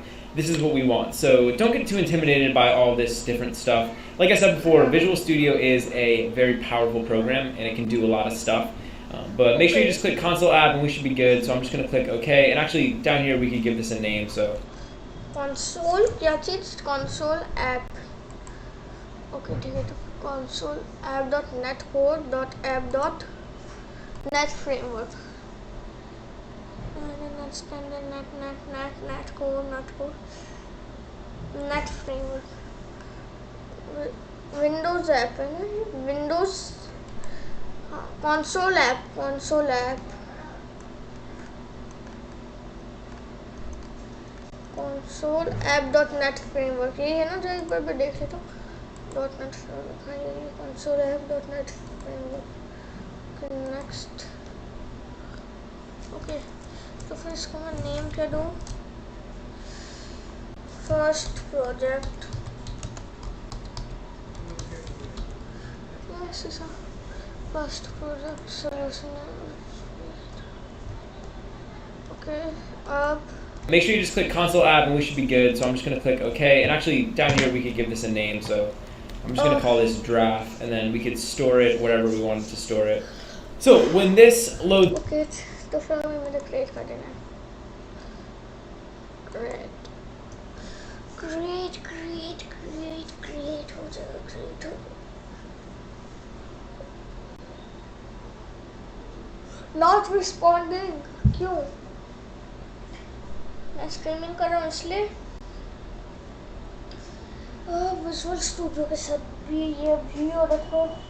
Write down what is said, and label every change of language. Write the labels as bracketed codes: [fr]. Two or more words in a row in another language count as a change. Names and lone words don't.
[en] This is what we want. So don't get too intimidated by all this different stuff. Like I said before, Visual Studio is a very powerful program, and it can do a lot of stuff. But make sure you just click console app, and we should be good. So I'm just going to click OK. And actually down here we could give this a name. So [hi] console क्या चीज़? [en] console app. [hi] ओके ठीक है, तो [en] console app.net code app.net framework. Net standard net code net framework. Windows app [hi] है ना, [en] Windows console app console app.net framework, [hi] यही है ना जो एक बार मैं देख लेता हूँ [en] .net framework। [hi] हाँ ये [en] console app.net framework। Next okay, [hi] तो फिर इसको मैं नेम क्या दूँ? [en] First project, first project solution. [hi] ओके अब [en] make sure you just click console app, and we should be good. So I'm just going to click OK. And actually down here we could give this a name. So I'm just going to call this draft, and then we could store it wherever we wanted to store it. So when this loads. [hi] ओके तो फिर हमें मुझे क्रिएट कर देना है। क्रिएट हो जाएगा, [en] not responding. [hi] क्यों? मैं स्ट्रीमिंग कर रहा हूँ इसलिए। विजुअल स्टूडियो के साथ भी ये भी और रखो।